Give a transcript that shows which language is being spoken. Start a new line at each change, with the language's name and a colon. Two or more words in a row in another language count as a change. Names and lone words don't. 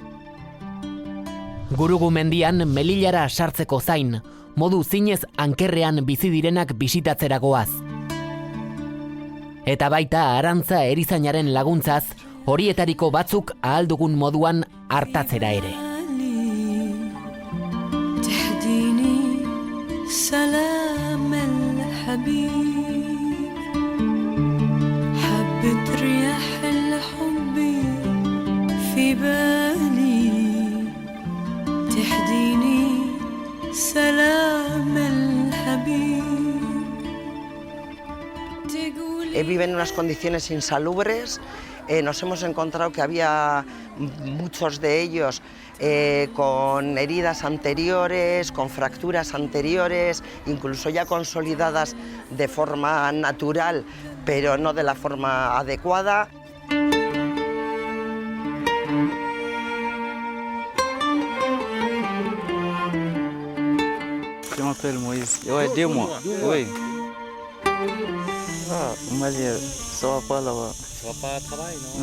Basque: Gurugu mendian Melillara sartzeko zain, modu zinez ankerrean bizi direnak bisitatzera goaz. Eta baita arantza erizainaren laguntzaz, horietariko batzuk ahal dugun moduan hartatzera ere.
Arabic: سلام الحبيب حبة رياح الحب في بالي تهديني سلام الحبيب.
Spanish: Viven en unas condiciones insalubres. Nos hemos encontrado que había muchos de ellos con heridas anteriores, con fracturas anteriores, incluso ya consolidadas de forma natural, pero no de la forma adecuada.
French: Je m'appelle Moïse. Ouais, 2 mois. Oui. Ah, on m'a dit, ça va pas là-bas. Tu vas pas travailler, non?